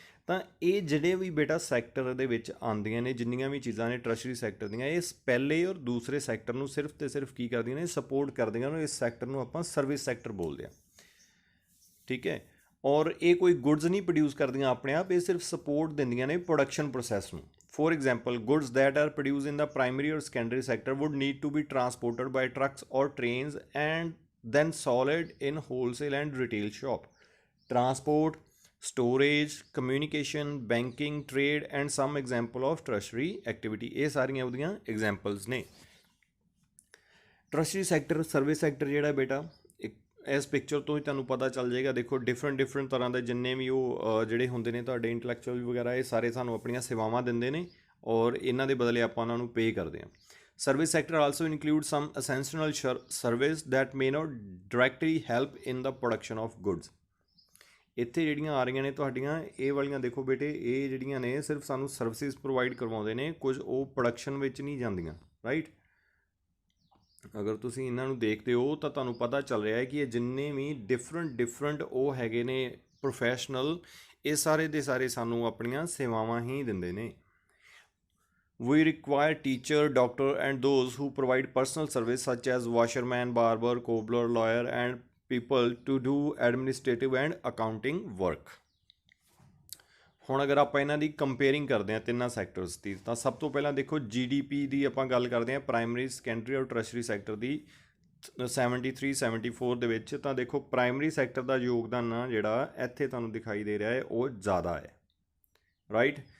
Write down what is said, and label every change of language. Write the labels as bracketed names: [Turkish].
[Punjabi] ਤਾਂ ਇਹ ਜਿਹੜੇ ਵੀ ਬੇਟਾ ਸੈਕਟਰ ਦੇ ਵਿੱਚ ਆਉਂਦੀਆਂ ਨੇ, ਜਿੰਨੀਆਂ ਵੀ ਚੀਜ਼ਾਂ ਨੇ ਟਰਸ਼ਰੀ ਸੈਕਟਰ ਦੀਆਂ, ਇਹ ਪਹਿਲੇ ਔਰ ਦੂਸਰੇ ਸੈਕਟਰ ਨੂੰ ਸਿਰਫ ਤੇ ਸਿਰਫ ਕੀ ਕਰਦੀਆਂ ਨੇ, ਸਪੋਰਟ ਕਰਦੀਆਂ ਨੇ। ਇਸ ਸੈਕਟਰ ਨੂੰ ਆਪਾਂ ਸਰਵਿਸ ਸੈਕਟਰ ਬੋਲਦੇ ਹਾਂ, ਠੀਕ ਹੈ। ਔਰ ਇਹ ਕੋਈ ਗੁਡਸ ਨਹੀਂ ਪ੍ਰੋਡਿਊਸ ਕਰਦੀਆਂ ਆਪਣੇ ਆਪ, ਇਹ ਸਿਰਫ ਸਪੋਰਟ ਦਿੰਦੀਆਂ ਨੇ ਪ੍ਰੋਡਕਸ਼ਨ ਪ੍ਰੋਸੈਸ ਨੂੰ। [English] For example, goods that are produced in the primary or secondary sector would need to be transported by trucks or trains and then sold in wholesale and retail shop. Transport, storage, communication, banking, trade and some example of tertiary activity. [Punjabi] ਇਹ ਸਾਰੀਆਂ ਉਹਦੀਆਂ examples ਨੇ। Tertiary sector, service sector ਜਿਹੜਾ ਬੇਟਾ, ਇਸ picture ਤੋਂ ਹੀ ਤੁਹਾਨੂੰ ਪਤਾ ਚੱਲ ਜਾਏਗਾ। ਦੇਖੋ ਡਿਫਰੈਂਟ ਤਰ੍ਹਾਂ ਦੇ ਜਿੰਨੇ ਵੀ ਉਹ ਜਿਹੜੇ ਹੁੰਦੇ ਨੇ ਤੁਹਾਡੇ ਇੰਟੈਲੈਕਚੁਅਲ ਵਗੈਰਾ, ਇਹ ਸਾਰੇ ਸਾਨੂੰ ਆਪਣੀਆਂ ਸੇਵਾਵਾਂ ਦਿੰਦੇ ਨੇ ਔਰ ਇਹਨਾਂ ਦੇ ਬਦਲੇ ਆਪਾਂ ਉਹਨਾਂ ਨੂੰ ਪੇ ਕਰਦੇ ਹਾਂ। [English] Service sector also include some essential service that may not directly help in the production of goods. [Punjabi] ਇੱਥੇ ਜਿਹੜੀਆਂ ਆ ਰਹੀਆਂ ਨੇ ਤੁਹਾਡੀਆਂ ਇਹ ਵਾਲੀਆਂ, ਦੇਖੋ ਬੇਟੇ, ਇਹ ਜਿਹੜੀਆਂ ਨੇ ਸਿਰਫ ਸਾਨੂੰ ਸਰਵਿਸਿਜ਼ ਪ੍ਰੋਵਾਈਡ ਕਰਵਾਉਂਦੇ ਨੇ, ਕੁਝ ਉਹ ਪ੍ਰੋਡਕਸ਼ਨ ਵਿੱਚ ਨਹੀਂ ਜਾਂਦੀਆਂ, ਰਾਈਟ। ਅਗਰ ਤੁਸੀਂ ਇਹਨਾਂ ਨੂੰ ਦੇਖਦੇ ਹੋ ਤਾਂ ਤੁਹਾਨੂੰ ਪਤਾ ਚੱਲ ਰਿਹਾ ਹੈ ਕਿ ਇਹ ਜਿੰਨੇ ਵੀ ਡਿਫਰੈਂਟ ਉਹ ਹੈਗੇ ਨੇ ਪ੍ਰੋਫੈਸ਼ਨਲ, ਇਹ ਸਾਰੇ ਦੇ ਸਾਰੇ ਸਾਨੂੰ ਆਪਣੀਆਂ ਸੇਵਾਵਾਂ ਹੀ ਦਿੰਦੇ ਨੇ। [English] We require teacher, doctor and those who provide personal service such as washerman, barber, cobbler, lawyer and people to do administrative and accounting work. [Punjabi] ਹੁਣ ਅਗਰ ਆਪਾਂ ਇਹਨਾਂ ਦੀ ਕੰਪੇਅਰਿੰਗ ਕਰਦੇ ਹਾਂ ਤਿੰਨਾਂ ਸੈਕਟਰਸ ਦੀ, ਤਾਂ ਸਭ ਤੋਂ ਪਹਿਲਾਂ ਦੇਖੋ GDP ਦੀ ਆਪਾਂ ਗੱਲ ਕਰਦੇ ਹਾਂ ਪ੍ਰਾਇਮਰੀ, ਸੈਕੰਡਰੀ ਔਰ ਟਰਸ਼ਰੀ ਸੈਕਟਰ ਦੀ 73-74 ਦੇ ਵਿੱਚ। ਤਾਂ ਦੇਖੋ ਪ੍ਰਾਇਮਰੀ ਸੈਕਟਰ ਦਾ ਯੋਗਦਾਨ ਆ ਜਿਹੜਾ ਇੱਥੇ ਤੁਹਾਨੂੰ ਦਿਖਾਈ ਦੇ ਰਿਹਾ ਹੈ ਉਹ ਜ਼ਿਆਦਾ ਹੈ, ਰਾਈਟ।